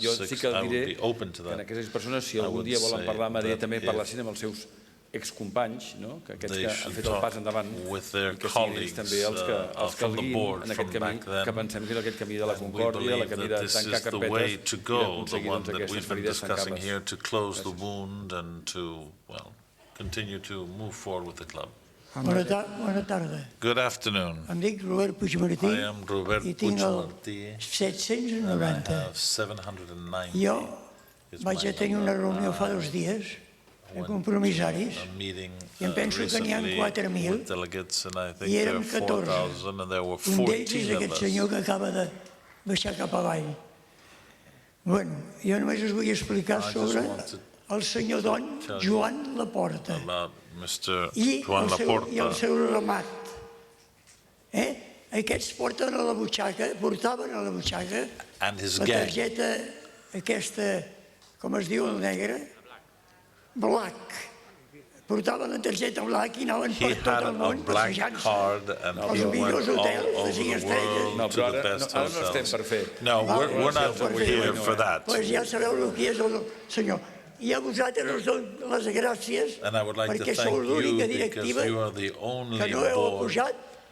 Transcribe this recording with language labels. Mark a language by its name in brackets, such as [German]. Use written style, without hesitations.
[Catalan] Jo sí que diré que en aquestes 6 persones, si algun dia volen parlar, m'agradaria també parlar-ne amb els seus excompanys, que aquests que han fet el pas endavant, i que siguin ells també els que el guiïn en aquest camí, que pensem que és aquest camí de la concòrdia, el camí de tancar carpetes i d'aconseguir aquestes ferides tancar-les. [English] To close the wound and to continue to move forward with the club. [Catalan] Bona tarda. [English] Good afternoon. [Catalan] Em dic Robert Puigmartí [English] I am Robert [Catalan] i tinc el Puigmartí, 790. [English] I have 790. [Catalan] Jo vaig a tenir una reunió fa 2 dies de compromissaris i em penso que n'hi ha 4.000 i érem 14. Un d'ells és aquest senyor que acaba de baixar cap avall. Bueno, jo només us vull explicar sobre el senyor Don Joan Laporta i el seu ramat. Aquests portaven a la butxaca la targeta aquesta, com es diu el negre? Black. Portaven la targeta black i anaven per tot el món passejant-se. Els millors hotels, les estrelles. No, però ara no estem per fer. [English] No, we're not here for that. [Catalan] Doncs ja sabeu el que és el senyor. I a vosaltres us dono les gràcies perquè sou l'única directiva que no heu apujat